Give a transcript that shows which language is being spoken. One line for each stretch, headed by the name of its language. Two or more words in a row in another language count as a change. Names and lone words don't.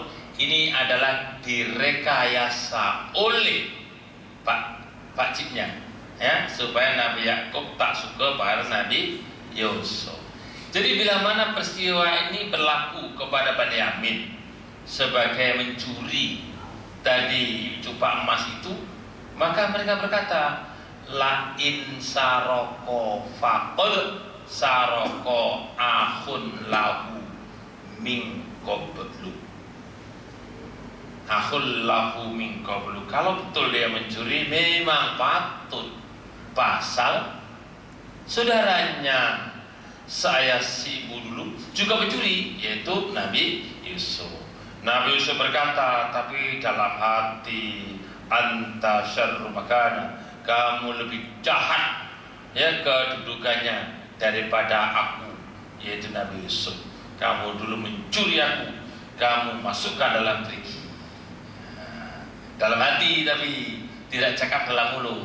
Malay: Ini adalah direkayasa oleh pakciknya, ya, supaya Nabi Yakub tak suka pada Nabi Yusuf. Jadi bila mana peristiwa ini berlaku kepada Benyamin sebagai mencuri tadi cupak emas itu, maka mereka berkata,
Arabic: لا إن سرق فقد سرق أخ له من قبل. أخ له من قبل.
Malay: Kalau betul dia mencuri, memang patut pasal saudaranya saya si ibu dulu juga mencuri, yaitu Nabi Yusuf. Nabi Yusuf berkata, tapi dalam hati,
Arabic: أنت شر مكانا,
Malay: kamu lebih jahat ya kedudukannya daripada aku, yaitu Nabi Yusuf. Kamu dulu mencuri aku, kamu masukkan dalam triki. Dalam hati tapi tidak cakap dalam mulut.